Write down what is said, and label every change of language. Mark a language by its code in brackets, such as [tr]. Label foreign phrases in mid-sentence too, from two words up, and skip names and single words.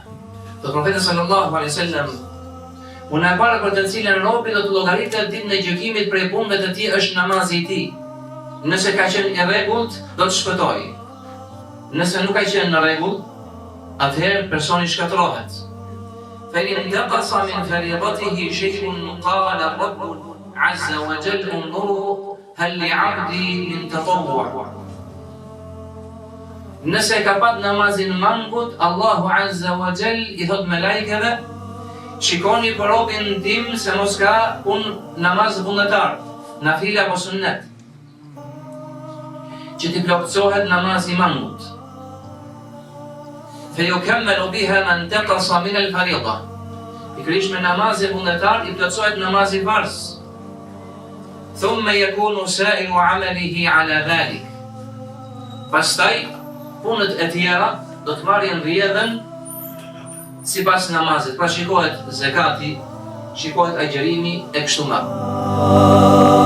[sq] Të profeti [ar] صلى الله عليه وسلم, [sq] puna e parë për të cilën robi do të llogaritet ditën e gjykimit prej punëve të tij është namazi i tij. Nëse ka qenë i rregullt, do të shpëtojë. Nëse nuk ka qenë në rregull, atëherë personi shkatërrohet. [ar] فإن انتقص من فريضته شيء قال الرب عز وجل انظروا هل لعبدي من تطوع. [sq] Nëse ka pat namazin mangut, Allahu [ar] عز وجل [sq] i thot me lajkeve, shikoni për robin tim se mos ka namaz vullnetar, nafile apo sunnet, që t'i plotësohet namazi mangut. [ar] فيكمل بها ما انتقص من الفريضة. [sq] Pikërisht me namazin vullnetar i plotësohet namazi farz. [ar] ثم يكون سائر عمله على ذلك. [sq] Pastaj punët e tjera do të marrin rrjedhën sipas namazit. Pra shikohet zakati, shikohet agjërimi e kështu me radhë.